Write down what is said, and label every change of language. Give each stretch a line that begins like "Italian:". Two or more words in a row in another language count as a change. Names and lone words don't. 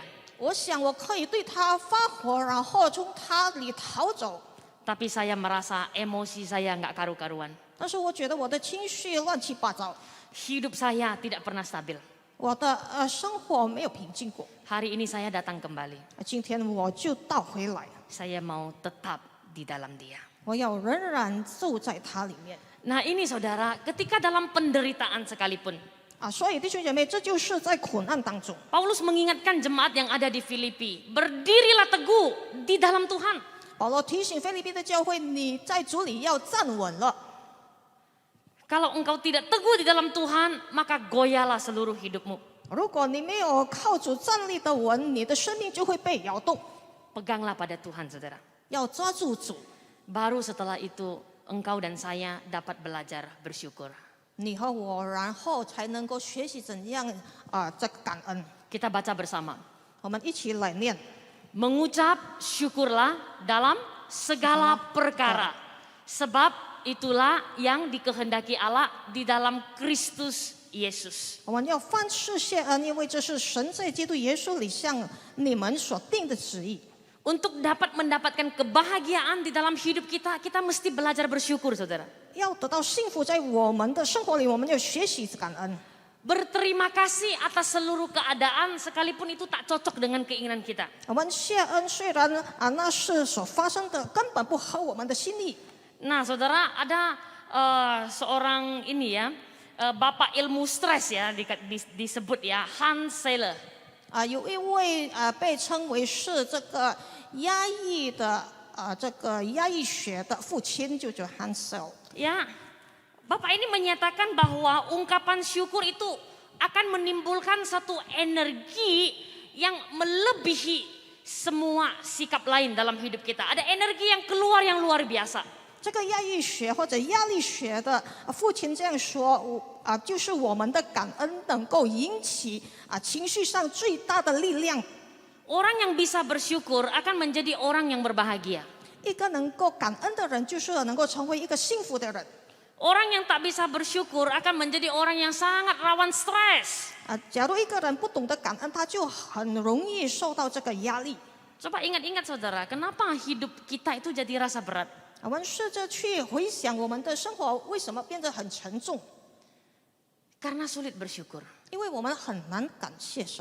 Chinese: 我想我可以对他发火，然后从他里逃走。
Indonesian: Tapi saya merasa emosi saya nggak karu-karuan.
Chinese: 但是我觉得我的情绪乱七八糟，
Indonesian: Hidup saya tidak pernah stabil.
Chinese: 我的生活没有平静过。
Indonesian: Hari ini saya datang kembali.
Chinese: 今天我就倒回来，
Indonesian: Saya mau tetap di dalam dia.
Chinese: 我要仍然住在他里面。
Indonesian: Nah ini saudara, ketika dalam penderitaan sekalipun,
Chinese: 所以弟兄姐妹，这就是在苦难当中，
Indonesian: Paulus mengingatkan jemaat yang ada di Filipi, berdirilah teguh di dalam Tuhan.
Chinese: 保罗提醒腓立比的教会，你在主里要站稳了。
Indonesian: Kalau engkau tidak teguh di dalam Tuhan, maka goyahlah seluruh hidupmu.
Chinese: 如果你没有靠主站立的稳，你的生命就会被摇动。
Indonesian: Peganglah pada Tuhan, saudara.
Chinese: 要抓住主，
Indonesian: Baru setelah itu engkau dan saya dapat belajar bersyukur.
Chinese: 你和我，然后才能够学习怎样这个感恩。
Indonesian: Kita baca bersama.
Chinese: 我们一起来念。
Indonesian: Mengucap syukurlah dalam segala perkara. Sebab itulah yang dikehendaki Allah di dalam Kristus Yesus.
Chinese: 我们要凡事谢恩，因为这是神在基督耶稣里向你们所定的旨意。
Indonesian: Untuk dapat mendapatkan kebahagiaan di dalam hidup kita, kita mesti belajar bersyukur, saudara.
Chinese: 要得到幸福，在我们的生活里，我们要学习感恩。
Indonesian: Berterima kasih atas seluruh keadaan sekalipun itu tak cocok dengan keinginan kita.
Chinese: 我们谢恩，虽然那事所发生的根本不合我们的心意。
Indonesian: Nah, saudara, ada seorang ini ya, bapak ilmu stres ya disebut ya, Hans Seyler.
Chinese: 有一位被称为是这个压抑的这个压抑学的父亲，就叫 Hansel。
Indonesian: Ya, bapak ini menyatakan bahwa ungkapan syukur itu akan menimbulkan satu energi yang melebihi semua sikap lain dalam hidup kita. Ada energi yang keluar yang luar biasa.
Chinese: 这个压抑学或者压力学的父亲这样说，就是我们的感恩能够引起情绪上最大的力量。
Indonesian: Orang yang bisa bersyukur akan menjadi orang yang berbahagia.
Chinese: 一个能够感恩的人，就是能够成为一个幸福的人。
Indonesian: Orang yang tak bisa bersyukur akan menjadi orang yang sangat rawan stres.
Chinese: 假如一个人不懂得感恩，他就很容易受到这个压力。
Indonesian: Coba ingat-ingat saudara, kenapa hidup kita itu jadi rasa berat?
Chinese: 我们试着去回想我们的生活为什么变得很沉重，
Indonesian: Karena sulit bersyukur.
Chinese: 因为我们很难感谢神。